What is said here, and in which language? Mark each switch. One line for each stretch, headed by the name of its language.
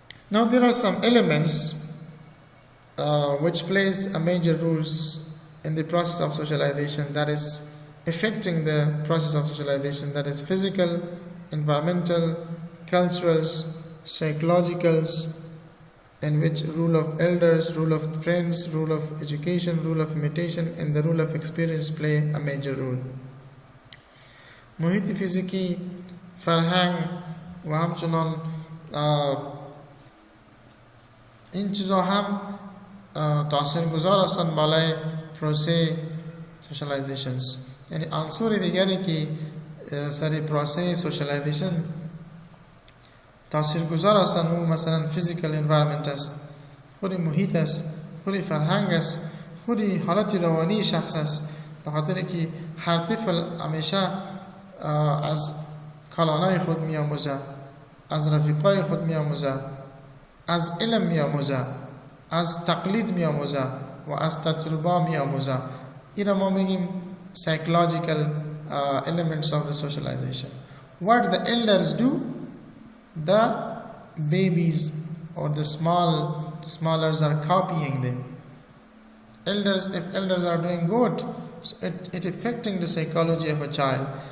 English: Now there are some elements which plays a major roles in the process of socialization, that is affecting the process of socialization, that is physical, environmental, culturals, psychologicals, in which rule of elders, rule of friends, rule of education, rule of imitation, and the rule of experience play a major role.
Persian: محیط فیزیکی، فرهنگ و همچنان این چیزها هم تاثیرگذار هستند بالای پروسه سوشالایزیشنز. یعنی عنصر دیگری که سر پروسه سوشالایزیشن تاثیرگذار هستند او مثلا فیزیکال انوایرمنت است، خود محیط است، خود فرهنگ است، خود حالت روانی شخص است. به خاطر که هر طفل همیشه از کالانای خود می‌آموزه، از رفیقای خود می‌آموزه، از علم می‌آموزه، از تقلید می‌آموزه و از تجربه می‌آموزه. این ما میگیم
English: psychological elements of the socialization. What the elders do, the babies or the smallers are copying them. If elders are doing good, so it affecting the psychology of a child.